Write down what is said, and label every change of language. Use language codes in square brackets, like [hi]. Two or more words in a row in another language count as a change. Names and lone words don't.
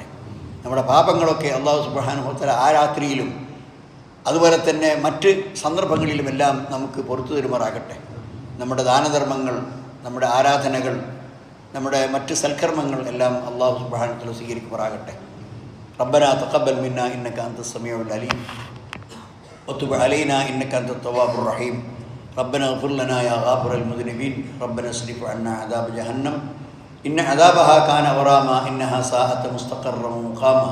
[ml] നമ്മുടെ പാപങ്ങളൊക്കെ [ar] الله سبحانه وتعالى [ml] ആ രാത്രിയിലും അതുപോലെ തന്നെ മറ്റ് സന്ദർഭങ്ങളിലുമെല്ലാം നമുക്ക് പുറത്തു തരുമാറാകട്ടെ. നമ്മുടെ ദാനധർമ്മങ്ങൾ, നമ്മുടെ ആരാധനകൾ, നമ്മുടെ മറ്റ് സൽക്കർമ്മങ്ങൾ എല്ലാം [ar] الله سبحانه وتعالى [ml] സ്വീകരിക്കുമാറാകട്ടെ. [ar] ربنا تقبل منا إنك أنت السميع العليم وتب علينا إنك أنت التواب الرحيم. ربنا اغفر لنا يا غافر المذنبين. ربنا اصرف عنا عذاب جهنم إن عذابها كان غراما إنها ساءت مستقرا ومقاما.